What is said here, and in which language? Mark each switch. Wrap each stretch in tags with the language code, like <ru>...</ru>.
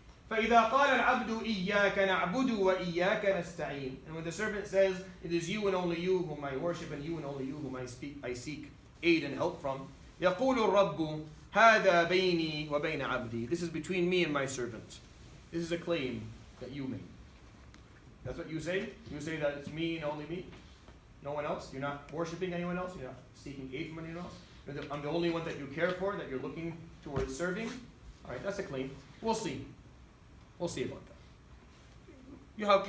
<ar>فإذا قال العبد إياك نعبد وإياك نستعين.</ar> <en>And when the servant says, it is you and only you whom I worship and you and only you whom I seek aid and help from.</en> <ar>يقول الرب هذا بيني وبين عبدي.</ar> <en>This is between me and my servant. This is a claim that you make. That's what you say? You say that it's me and only me? No one else? You're not worshiping anyone else? You're not seeking aid from anyone else? I'm the only one that you care for, that you're looking towards serving? Alright, that's a claim. We'll see. We'll see about that.</en>